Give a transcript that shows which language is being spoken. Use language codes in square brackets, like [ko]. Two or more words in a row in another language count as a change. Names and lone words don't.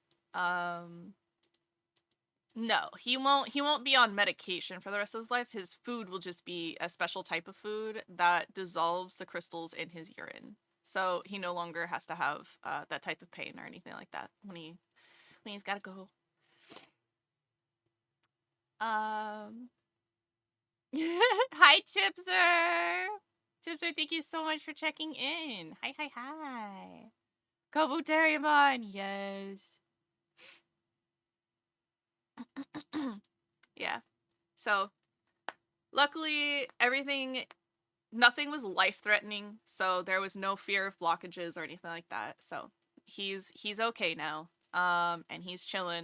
[en] No, he won't be on medication for the rest of his life. His food will just be a special type of food that dissolves the crystals in his urine. So he no longer has to have that type of pain or anything like that when he's gotta go. Hi, Chipser! Chipser, thank you so much for checking in. Hi, hi, hi. Kabuterimon, yes. Yeah. So, luckily, nothing was life-threatening, so there was no fear of blockages or anything like that. So, he's okay now. And he's chilling.